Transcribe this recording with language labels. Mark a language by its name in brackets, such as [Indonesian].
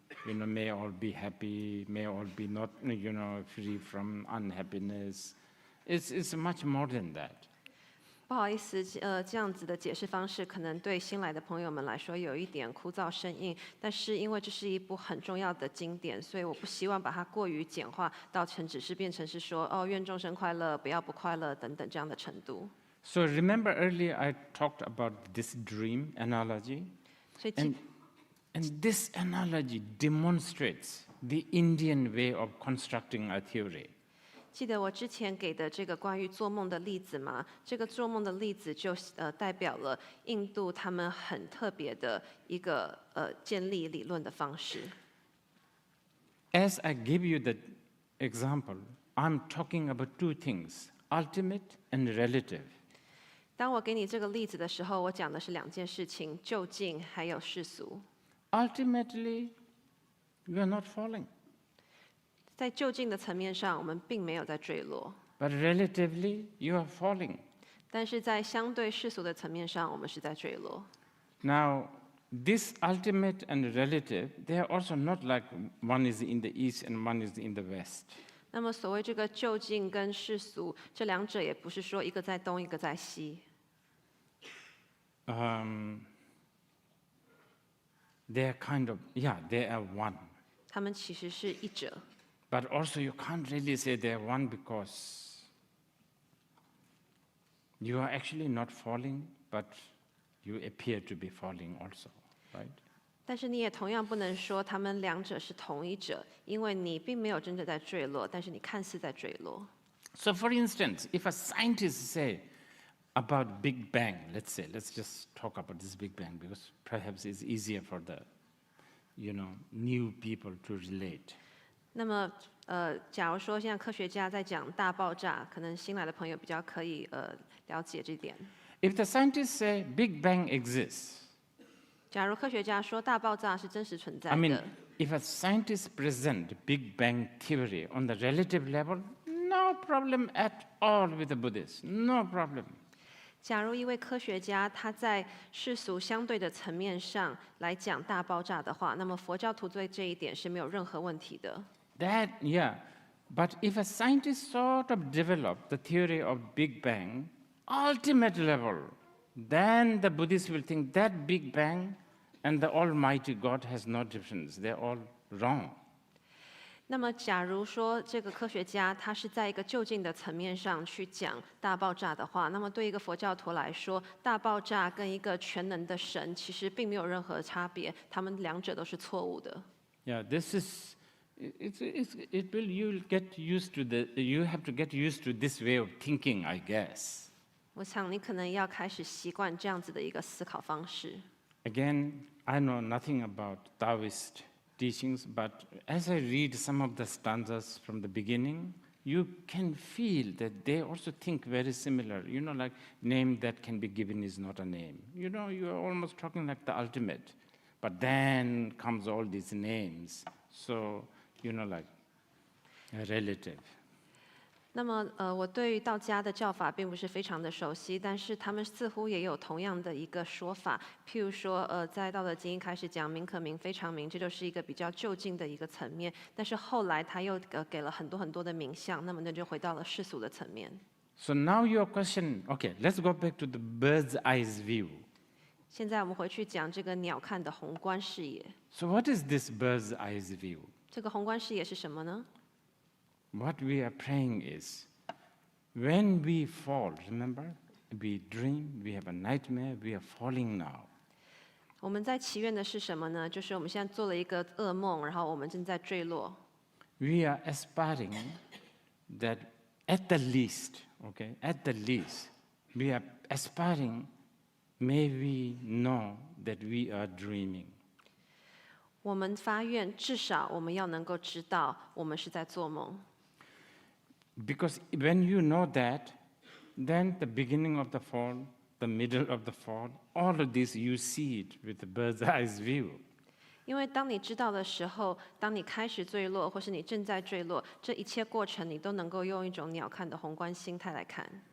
[English] May all be happy, may all be not, free from unhappiness. It's much more than that. [Chinese] 不好意思，这样子的解释方式可能对新来的朋友们来说有一点枯燥生硬，但是因为这是一部很重要的经典，所以我不希望把它过于简化到成只是变成是说愿众生快乐，不要不快乐等等这样的程度。 [English] So remember earlier I talked about this dream analogy? [Chinese] 所以 [English] And this analogy demonstrates the Indian way of constructing a theory. [Chinese] 记得我之前给的这个关于做梦的例子吗？这个做梦的例子就代表了印度他们很特别的一个建立理论的方式。 [English] As I give you the example, I'm talking about two things, ultimate and relative. [Chinese] 当我给你这个例子的时候，我讲的是两件事情：就近还有世俗。 [English] Ultimately, you are not falling. [Chinese] 在就近的层面上，我们并没有在坠落， [English] But relatively, you are falling. [Chinese] 但是在相对世俗的层面上，我们是在坠落。 [English] Now, this ultimate and relative, they are also not like one is in the east and one is in the west. [Chinese] 那么，所谓这个就近跟世俗，这两者也不是说一个在东，一个在西。 [English] They are kind of, they are one. [Chinese] 他们其实是一者。 [English] But also you can't really say they are one because you are actually not falling, but you appear to be falling also, right? [Chinese] 但是你也同样不能说他们两者是同一者，因为你并没有真的在坠落，但是你看似在坠落。 [English] So for instance, if a scientist say about Big Bang, let's just talk about this Big Bang because perhaps it's easier for the, new people to relate. [Chinese] 那么，假如说现在科学家在讲大爆炸，可能新来的朋友比较可以了解这点。 [English] If the scientists say Big Bang exists, [Chinese] 假如科学家说大爆炸是真实存在 [English] I mean, [Chinese] 的， [English] if a scientist present Big Bang theory on the relative level, no problem at all with the Buddhists, no problem. [Chinese] 假如一位科学家他在世俗相对的层面上来讲大爆炸的话，那么佛教徒对这一点是没有任何问题的。 [English] But if a scientist sort of develop the theory of Big Bang, ultimate level, then the Buddhists will think that Big Bang and the Almighty God has no difference. They're all wrong. [Chinese] 那么，假如说这个科学家他是在一个就近的层面上去讲大爆炸的话，那么对一个佛教徒来说，大爆炸跟一个全能的神其实并没有任何差别，他们两者都是错误的。 [English] This is, you'll get used to you have to get used to this way of thinking, I guess. [Chinese] 我想你可能要开始习惯这样子的一个思考方式。 [English] Again, I know nothing about Taoist teachings, but as I read some of the stanzas from the beginning, you can feel that they also think very similar. Like name that can be given is not a name. You're almost talking like the ultimate. But then comes all these names. So, like a relative. [Chinese] 那么，我对于道家的教法并不是非常的熟悉，但是他们似乎也有同样的一个说法。譬如说，在《道德经》一开始讲“名可名，非常名”，这就是一个比较就近的一个层面。但是后来他又给了很多很多的名相，那么那就回到了世俗的层面。 [English] So now your question, okay, let's go back to the bird's eye view. [Chinese] 现在我们回去讲这个鸟瞰的宏观视野。 [English] So what is this bird's eye view? [Chinese] 这个宏观视野是什么呢？ [English] What we are praying is, when we fall, remember, we dream, we have a nightmare, we are falling now. [Chinese] 我们在祈愿的是什么呢？就是我们现在做了一个噩梦，然后我们正在坠落。 [English] we are aspiring that at the least, okay, at the least, we are aspiring, may we know that we are dreaming. [Chinese] 我们发愿，至少我们要能够知道，我们是在做梦。 [English] Because when you know that, then the beginning of the fall, the middle of the fall, all of this you see it with a bird's eye view. [Chinese] 因为当你知道的时候，当你开始坠落，或是你正在坠落，这一切过程你都能够用一种鸟瞰的宏观心态来看。